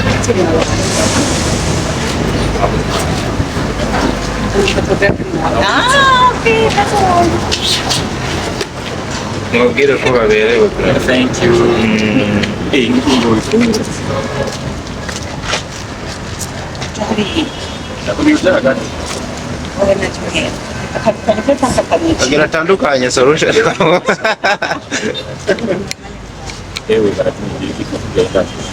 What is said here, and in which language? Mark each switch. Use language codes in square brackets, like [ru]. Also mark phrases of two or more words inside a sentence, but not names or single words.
[en] Ah, okay, that's all. [rn] Mwabwire ko baberewe. [en] Thank you. [rn] Agira tandukanye solution. Ewe baratumije kugenda.